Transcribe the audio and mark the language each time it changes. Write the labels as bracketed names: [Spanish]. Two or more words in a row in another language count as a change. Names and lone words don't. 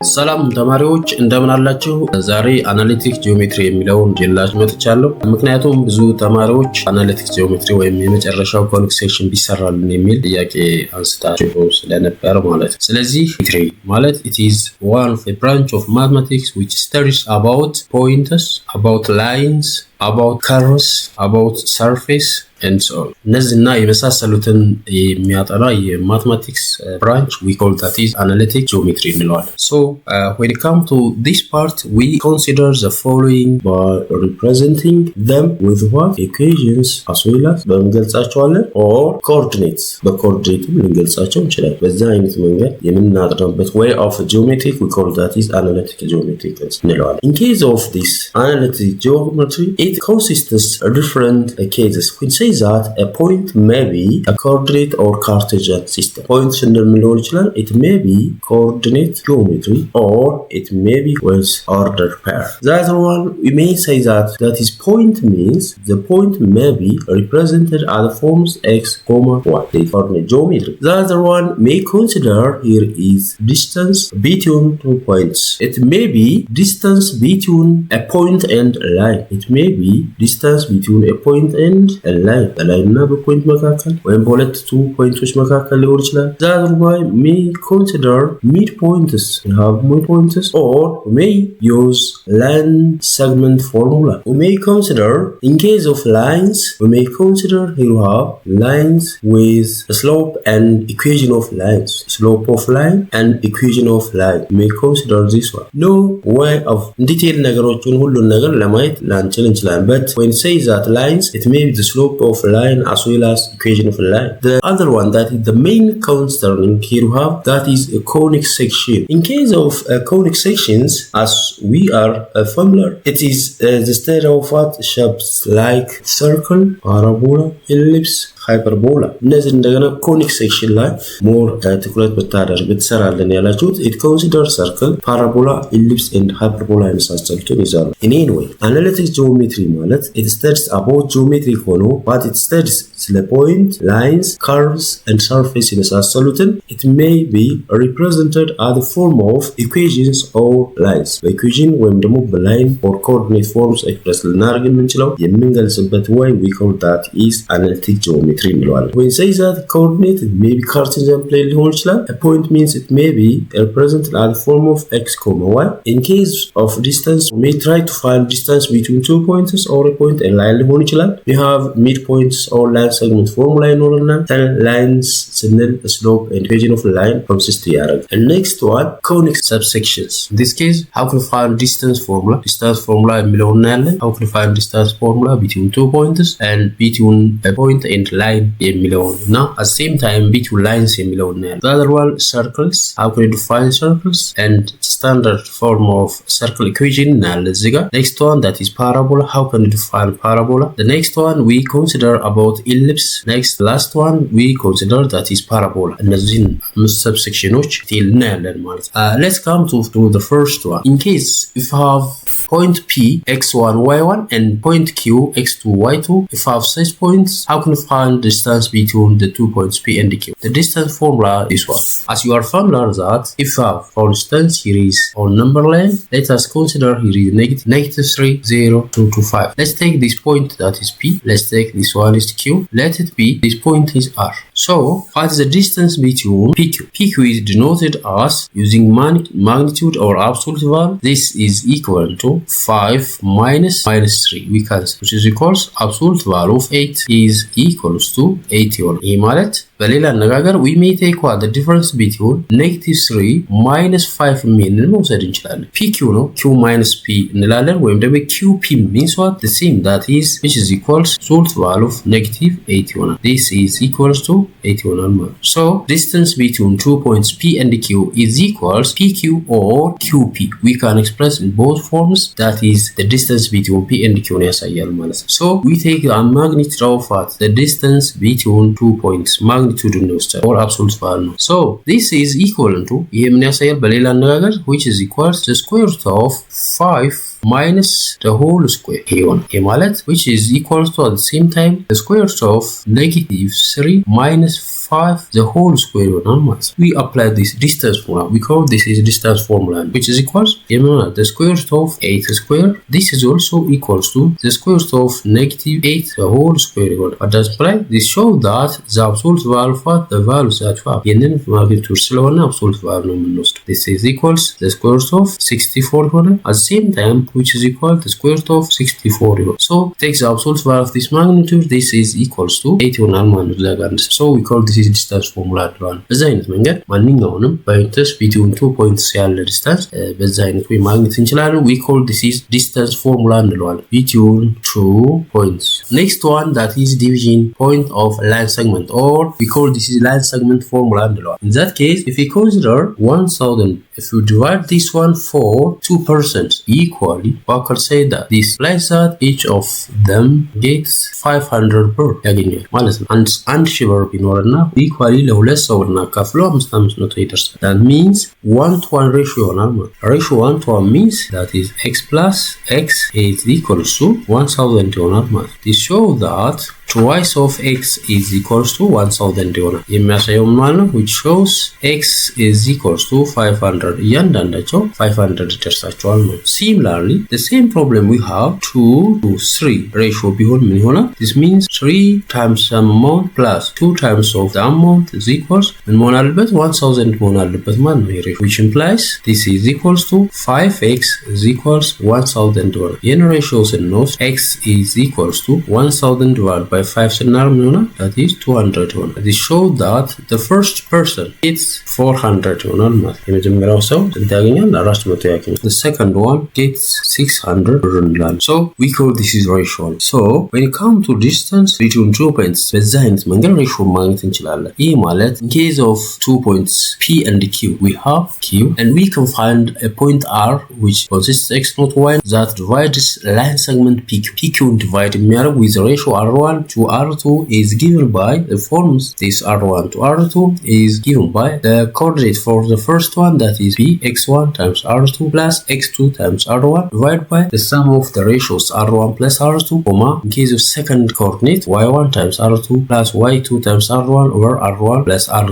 [Amharic] ሰላም ተማሪዎች እንደምን አላችሁ? ዛሬ [English] analytic geometry [Amharic] የሚለውን ጀላሽ መጥቻለሁ። ምክንያቱም ብዙ ተማሪዎች [English] analytic geometry [Amharic] ወይም የመጨረሻው [English] conic section [Amharic] ቢሰራልን የሚል ጥያቄ አንስታችሁ ስለነበር ማለት ነው። ስለዚህ ጂኦሜትሪ ማለት [English] it is one of a branch of mathematics which studies about pointers, about lines, about curves, about surface and so on. [Amharic] እነዚህና የመሳሰሉትን የሚያጠና የማthematics [English] branch we call that is analytic geometry እንለዋለን። So when it comes to this part we consider the following by representing them with what equations as well as በመገልጻቸዋለን or coordinates [Amharic] በኮኦርዲኔት ልንገልጻቸው እንችላለን። በዛ አይነት መንገድ የምናጠናበት [English] way of geometry we call that is analytic geometry እንለዋለን። In case of this analytic geometry it consists of different cases. We say that a point may be a coordinate or Cartesian system. Point [Amharic] ስንል ይችላል [English] it may be coordinate geometry or it may be with ordered pair. The other one we may say that is point means the point may be represented as the forms x, y. The coordinate geometry. The other one may consider here is distance between two points. It may be distance between a point and a line. It may be distance between a point and a line. A line [Amharic] na በፖይንት መካከል ወይም በሁለት [English] two points [Amharic] መካከል ሊሆን ይችላል. [English] The other one may consider midpoints. We have midpoints or we may use line segment formula. We may consider in case of lines we may consider here we have lines with a slope and equation of lines. Slope of line and equation of line. We may consider this one. No way of detail [Amharic] ነገሮችን ሁሉን ነገር ለማየት ላንችል እንችላለን. [English] But when say that lines it may be the slope of line as well as equation of line. The other one that is the main concerning here we have that is a conic section. In case of conic sections as we are familiar it is the state of what shapes like circle, parabola, ellipse, hyperbola. [Amharic] እነዚህ እንደገና [English] conic section [Amharic] ላይ ሞር ትኩረት ብትሰራለን ያላችሁት [English] it considers circle, parabola, ellipse and hyperbola [Amharic] የመሳሰሉትን ይዛሉ። [English] In any way analytic geometry ማለት it studies about geometry ሆኖ but it studies ስለ point, lines, curves and surface የመሳሰሉትን it may be represented as the form of equations or lines. [Amharic] በኢኩዌሽን ወይም ደግሞ በላይን [English] or coordinate forms express [Amharic] ልናደርግ የምንችለው የምንገልጽበት [English] way we call that is analytic geometry. When say that coordinate it may be Cartesian plane [Amharic] ሊሆን ይችላል. [English] A point means it may be represented as the form of x, y. In case of distance we may try to find distance between two points or a point and line [Amharic] ሊሆን ይችላል. [English] We have midpoints or line segment formula ይኖረናል. lines ስንል slope and equation of line consist ያደርጋል. And next one conic subsections. In this case how can we find distance formula? Distance formula [Amharic] የሚለውን እናያለን. [English] How can we find distance formula between two points and between a point and line [Amharic] የሚለውን እና [English] at the same time between lines [Amharic] የሚለውን እናያለን. [English] The other one circles. How can we define circles and standard form of circle equation [Amharic] እናያለን እዚህ ጋር. [English] Next one that is parabola. How can we define parabola? The next one we consider about ellipse. Next last one we consider that is parabola. [Amharic] እነዚህን አምስት ሰብሴክሽኖች እናያለን ማለት ነው. [English] Let's come to the first one. In case if you have point P x1 y1 and point Q x2 y2 if you have such points how can you find distance between the two points P and Q? The distance formula is what? As you are familiar that if you have for instance here is on number line let us consider here is negative 3 0 2 to 5. Let's take this point that is P. Let's take this one is Q. Let it be this point is R. So what is the distance between PQ? PQ is denoted as using magnitude or absolute value. This is equal to 5 minus 3 we can say which is equals absolute value of 8 is equals to 81. [Amharic] ይህ ማለት በሌላ አነጋገር [English] we may take what the difference between negative 3 minus 5 [Amharic] የሚልን መውሰድ እንችላለን። [English] PQ ነው Q minus P [Amharic] እንላለን ወይም ደግሞ [English] QP means what the same that is which is equals absolute value of negative 81. This is equals to 81. So distance between two points P and Q is equals PQ or QP. We can express in both forms that is the distance between P and Q [Amharic] ያሳያል ማለት ነው. [English] So we take a magnitude of what the distance between two points magnitude or absolute value. So this is equal to [Amharic] ይሄ ምን ያሳያል በሌላ አነጋገር [English] which is equals the square root of 5 minus the whole square here ማለት which is equal to at the same time the square root of negative 3 minus 5 the whole square [Amharic] ይሆናል ማለት ነው። [English] We apply this distance formula. We call this is distance formula, which is equals the square root of 8 square. This is also equals to the square root of -8 the whole square ይሆናል። What does imply? This show that the absolute value of the value that you have [Amharic] ይህንን ማግኒቱድ ስለሆነ [English] absolute value [Amharic] ነው የምንወስደው። [English] This is equals the square root of 64 ይሆናል። At the same time, which is equal to the square root of 64 ይሆናል። So take the absolute value of this magnitude. This is equals to 8 [Amharic] ይሆናል ማለት ነው። [English] So we call this is distance formula ብለዋል። [Amharic] በዛ አይነት መንገድ ማንኛውንም [English] points between two points [Amharic] ያለ distance በዛ አይነት ወይ ማግኘት እንችላለን። [English] We call this is distance formula እንለዋለን between two points. Next one that is division point of line segment, or we call this is line segment formula እንለዋለን. In that case, if we consider 1000, if we divide this one for 2% equally, we can say that this implies that each of them gets 500 [Amharic] ብር ያገኛል ማለት ነው። አንድ ሺህ ብር ቢኖርና ኢኳሊ ለሁለት ሰው እናካፍለው 500 ይደርሳል። [English] That means 1:1 ratio [Amharic] ይሆናል ማለት ነው። [English] Ratio 1:1 means that is x plus x is equals to 1000 [Amharic] ይሆናል ማለት ነው. [English] This show that twice of x is equals to 1000 [Amharic] ይሆናል የሚያሳየው ማለት ነው. [English] Which shows x is equals to 500 [Amharic] እያንዳንዳቸው 500 ይደርሳቸዋል ነው። [English] Similarly, the same problem we have 2 to 3 ratio [Amharic] ቢሆን ምን ይሆናል? [English] This means 3 times some amount plus 2 times of the amount is equals [Amharic] ምን መሆን አለበት? 1000 መሆን አለበት ማለት ነው። [English] ratio which implies this is equals to 5x is equals 1000 ይሆናል። [Amharic] ይህን ratio ስንወስድ [English] x is equals to 1000 divided by 5 [Amharic] ስናደርግ ምን ይሆናል? [English] That is 200 ይሆናል። This show that the first person gets 400 [Amharic] ይሆናል ማለት ነው። የመጀመሪያው ሰው ስንት ያገኛል? [English] 400 ያገኛል። The second one gets 600 [Amharic] ብር እንላለን። [English] So we call this is ratio. So when it comes to distance between two points [Amharic] በዛ አይነት መንገድ [English] ratio [Amharic] ማግኘት እንችላለን። ይህ ማለት [English] in case of two points P and Q, we have Q and we can find a point R which consists x not y that divides line segment PQ. PQ divide የሚያደርግ with the ratio R1 to R2 is given by the forms. This R1 to R2 is given by the coordinate for the first one, that is P x1 times R2 plus x2 times R1 divided by the sum of the ratios R1 plus R2, comma in case of second coordinate y1 times R2 plus y2 times R1 over R1 plus R2.